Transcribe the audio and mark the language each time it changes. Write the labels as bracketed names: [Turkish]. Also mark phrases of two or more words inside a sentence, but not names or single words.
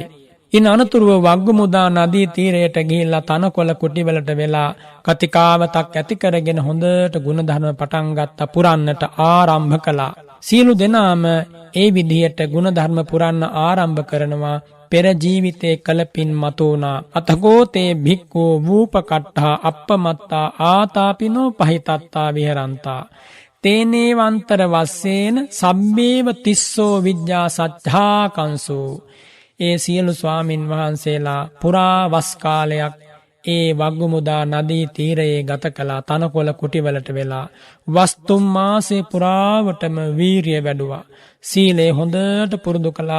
[Sinhala] ඉන් අනතුරුව වග්ගමුදා නදී තීරයට ගිහිල්ලා තනකොළ කුටිවලට වෙලා කතිකාවතක් ඇති කරගෙන හොඳට ගුණධර්ම පටන් ගත්තා, පුරන්නට ආරම්භ කළා. සියලු දෙනාම ඒ විදිහට ගුණධර්ම පුරන්න ආරම්භ කරනවා. පෙර ජීවිතේ කළ පින් මතුණා. [Pali] අතකෝතේ භික්ඛු වූපකට්ඨා අප්පමත්තා ආතාපිනෝ පහිතත්තා විහරන්තා. තේනේ වන්තර වස්සේන සබ්බේව තිස්සෝ විද්‍යා සත්‍යාකංසෝ. [Sinhala] ඒ සියලු ස්වාමින් වහන්සේලා පුරා වස් කාලයක් ඒ වග්ගමුදා නදී තීරයේ ගත කළා. තනකොළ කුටිවලට වෙලා වස්තුම් මාසේ පුරාවටම වීරිය වැඩුවා. සීලේ හොඳට පුරුදු කළා.